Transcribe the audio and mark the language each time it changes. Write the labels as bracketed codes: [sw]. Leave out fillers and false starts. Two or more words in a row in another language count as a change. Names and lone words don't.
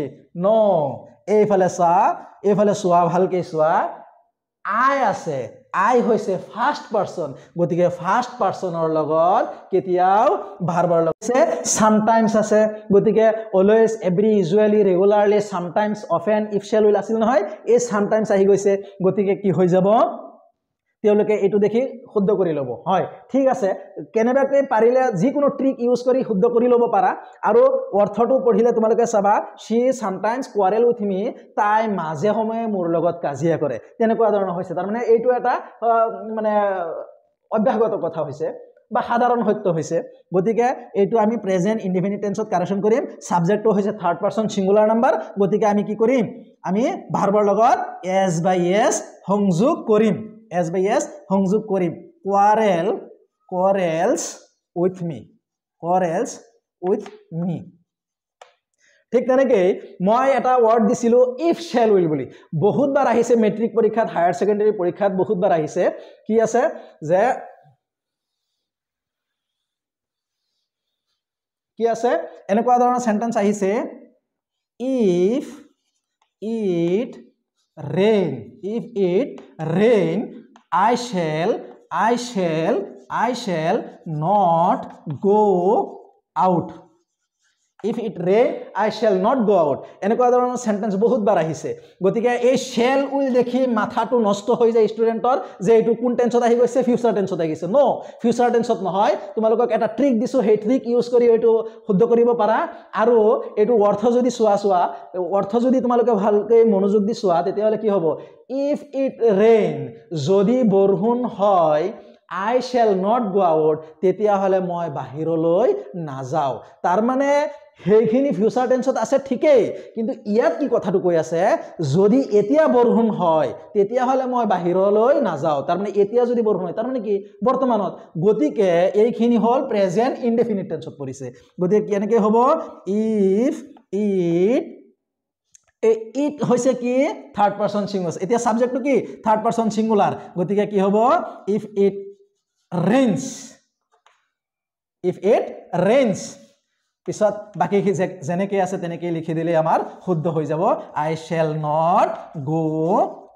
[as] নো, এইফালে চোৱা ভালকে চোৱা, আই আছে, আই হৈছে [en] first person, [as] গতিকে [en] first personৰ [as] লগত কেতিয়াও ভাৰ্বৰ লগত সামটাইমস আছে, গতিকে [en] always every usually regularly sometimes often if shall will [as] আছিল নহয়, এই সামটাইমস আহি গৈছে, গতিকে কি হৈ যাব তেওঁলোকে এইটো দেখি শুদ্ধ কৰি ল'ব। হয় ঠিক আছে, কেনেবাকৈ পাৰিলে যিকোনো [en] trick use [as] কৰি শুদ্ধ কৰি ল'ব পাৰা। আৰু অৰ্থটো পঢ়িলে তোমালোকে চাবা [en] she sometimes quarrel with me, [as] তাই মাজে সময়ে মোৰ লগত কাজিয়া কৰে, তেনেকুৱা ধৰণৰ হৈছে। তাৰমানে এইটো এটা মানে অভ্যাসগত কথা হৈছে বা সাধাৰণ সত্য হৈছে। গতিকে এইটো আমি [en] present indefinite tenseত [as] কাৰেকশ্যন কৰিম। সাবজেক্টটো হৈছে [en] third person singular number, [as] গতিকে আমি কি কৰিম আমি ভাৰ্বৰ লগত [en] s by s [as] সংযোগ কৰিম, [en] s by s [as] সংযোগ কৰিম। [en] quarrels with me, [as] ঠিক তেনেকৈ মই এটা ওয়ার্ড দিছিলো [en] if shall will [as] বুলি, বহুতবাৰ আহিছে মেট্ৰিক পৰীক্ষাত [en] higher secondary [as] পৰীক্ষাত বহুতবাৰ আহিছে। কি আছে যে কি আছে এনেকুৱা ধৰণৰ সেন্টেন্স আহিছে [en] if it rain I shall not go out, if it rain I shall not go out, [as] এনেকুৱা ধৰণৰ সেন্টেন্স বহুতবাৰ আহিছে। গতিকে এই [en] shall will [as] দেখি মাথাটো নষ্ট হৈ যায় ষ্টুডেন্টৰ যে এইটো কোন টেন্সত আহি গৈছে, [en] future tenseত [as] আহি গৈছে। নো, [en] future tenseত [as] নহয়, তোমালোকক এটা ট্ৰিক দিছো, সেই [en] trick use [as] কৰি এইটো শুদ্ধ কৰিব পাৰা। আৰু এইটো অৰ্থ যদি চোৱা অৰ্থ যদি তোমালোকে ভালকৈ মনোযোগ দি চোৱা তেতিয়াহ'লে কি হ'ব, [en] if it rain [as] যদি বৰষুণ হয় [en] I shall not go out, [as] তেতিয়াহ'লে মই বাহিৰলৈ নাযাওঁ। তাৰ মানে সেইখিনি [en] future tenseত [as] আছে ঠিকেই, কিন্তু ইয়াত কি কথাটো কৈ আছে যদি এতিয়া বৰষুণ হয় তেতিয়াহ'লে মই বাহিৰলৈ নাযাওঁ। তাৰ মানে এতিয়া যদি বৰষুণ হয় তাৰ মানে কি বৰ্তমানত, গতিকে এইখিনি হ'ল [en] present indefinite tenseত [as] পৰিছে। গতিকে কেনেকৈ হ'ব [en] if it [as] হৈছে কি [en] third person singular, [as] এতিয়া সাবজেক্টটো কি [en] third person singular, [as] গতিকে কি হ'ব [en] if it rains, [as] পিছত বাকি যেনেকৈ আছে তেনেকৈ লিখি দিলে আমাৰ শুদ্ধ হৈ যাব [en] I shall not go